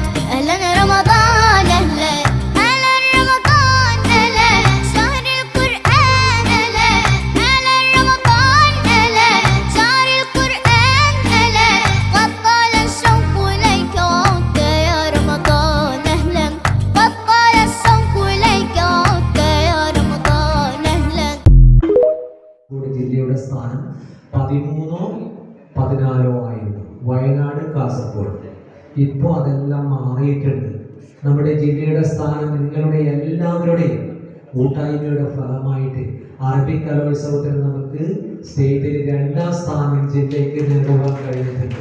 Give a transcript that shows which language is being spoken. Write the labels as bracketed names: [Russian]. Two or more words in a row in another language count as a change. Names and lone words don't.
[Arabic] أهلا رمضان أهلا أهلا رمضان أهلا شهر القرآن أهلا أهلا رمضان أهلا شهر القرآن أهلا قد طال الشوق إليك وعدت يا رمضان أهلا قد طال الشوق إليك وعدت يا رمضان أهلا. [Malayalam] ജില്ലയുടെ സ്ഥാനം 13-ഓ 14-ഓ ആയിരുന്നു. വയനാട്, കാസർഗോഡ്. ഇപ്പോൾ അതെല്ലാം മാറിയിട്ടുണ്ട്. നമ്മുടെ ജില്ലയുടെ സ്ഥാനം നിങ്ങളുടെ എല്ലാവരുടെയും കൂട്ടായ്മയുടെ ഫലമായിട്ട് അറബിക് കലോത്സവത്തിന് നമുക്ക് സ്റ്റേറ്റിൽ 2ാം സ്ഥാനം ജില്ലയ്ക്ക് നേടുവാൻ കഴിഞ്ഞിട്ടുണ്ട്.